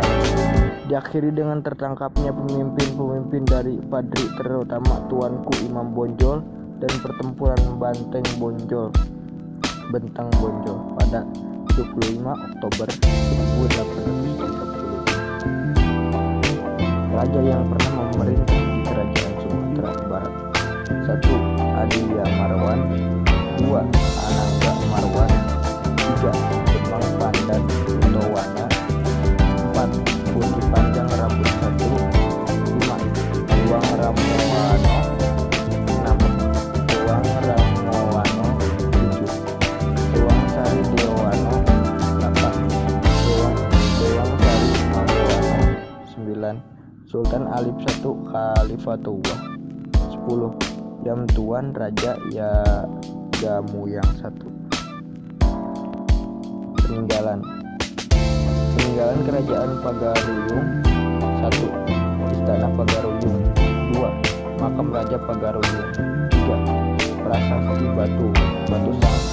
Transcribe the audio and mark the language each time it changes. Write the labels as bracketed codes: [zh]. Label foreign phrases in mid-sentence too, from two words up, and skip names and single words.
[id] Diakhiri dengan tertangkapnya pemimpin-pemimpin dari Padri terutama Tuanku Imam Bonjol dan pertempuran Bentang Bonjol pada 25 Oktober 1830. Raja yang pernah memerintah di kerajaan Sumatera Barat. 1. Adia Marwan. 2. Anangga Marwan. 3. Demang Pandan Utowana. 4. Putih Panjang Rambut 1. 5. Damoano 7, Dewang Sari Dewano 8, Dewang Sari Mamboano 9, Sultan Alip I Khalifatullah 10, Yam Tuan Raja Jamuyang 1. Peninggalan Kerajaan Pagaruyung 1, Istana Pagaruyung 2, Makam Raja Pagaruyung 3, Prasasti Batu